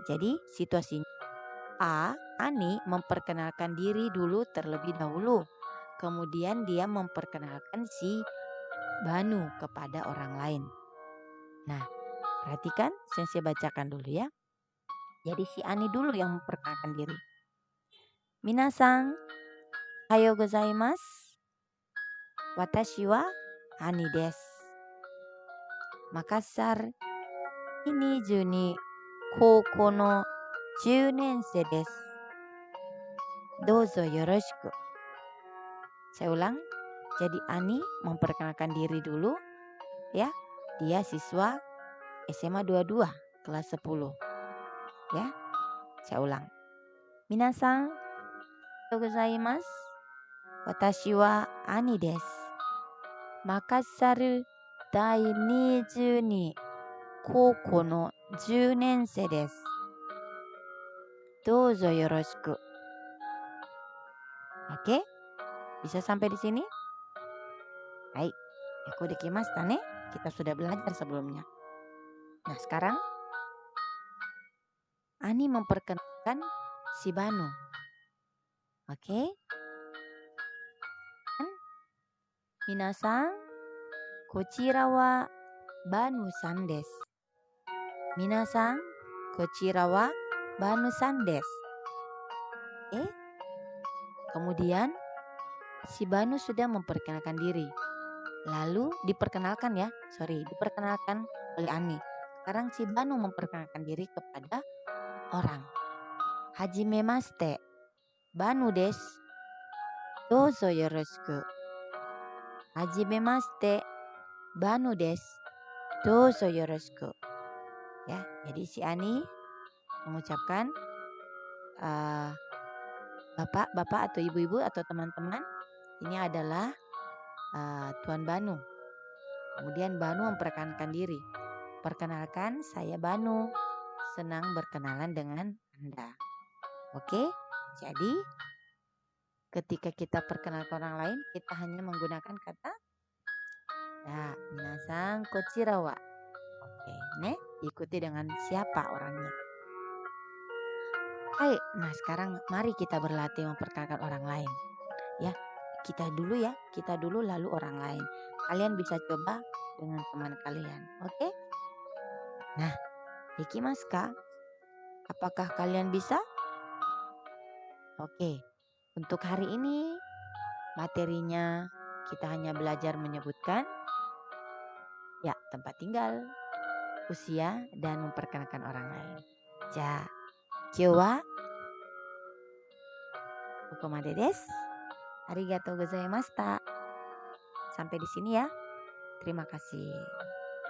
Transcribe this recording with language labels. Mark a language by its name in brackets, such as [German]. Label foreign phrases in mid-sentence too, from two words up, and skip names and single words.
[Indonesian] Jadi situasinya Ani memperkenalkan diri dulu terlebih dahulu. Kemudian dia memperkenalkan si Banu kepada orang lain. Nah, perhatikan, saya bacakan dulu ya. Jadi si Ani dulu yang memperkenalkan diri. [Japanese] 皆さん、おはようございます. 私はAniです. Makassar, 22 高校の 10年生です。どうぞよろしく. [Indonesian] Saya ulang. Jadi Ani memperkenalkan diri dulu, ya. Dia siswa SMA 22 kelas 10, ya. Saya ulang. [Japanese] 皆さん、おはようございます. 私はAniです. Makassar第22高校の10年生です。どうぞよろしく。 [Indonesian] Oke, bisa sampai di sini? Baik, aku [Japanese] できましたね. [Indonesian] Kita sudah belajar sebelumnya. Nah, sekarang Ani memperkenalkan si Banu. Oke. [Japanese] 皆さん、こちらはBanuさんです. 皆さん、こちらはBanuさんです. [Indonesian] Oke. Kemudian si Banu sudah memperkenalkan diri. Lalu diperkenalkan oleh Ani. Sekarang si Banu memperkenalkan diri kepada orang. [Japanese] はじめまして、Banuです. どうぞよろしく。はじめまして、Banuです. どうぞよろしく. [Indonesian] Ya, jadi si Ani mengucapkan bapak-bapak atau ibu-ibu atau teman-teman, ini adalah Tuan Banu. Kemudian Banu memperkenalkan diri. Perkenalkan, saya Banu. Senang berkenalan dengan Anda. Oke, jadi ketika kita perkenalkan orang lain, kita hanya menggunakan kata ya, [Japanese] 皆さんこちらは. [Indonesian] Oke, ikuti dengan siapa orangnya. Hai, nah sekarang mari kita berlatih memperkenalkan orang lain. Ya, kita dulu lalu orang lain. Kalian bisa coba dengan teman kalian, oke? Nah, [Japanese] できますか? [Indonesian] Apakah kalian bisa? Oke, untuk hari ini materinya kita hanya belajar menyebutkan ya tempat tinggal, usia, dan memperkenalkan orang lain. [Japanese] じゃ、今日はここまでです. ありがとうございました. [Indonesian] Sampai di sini ya. Terima kasih.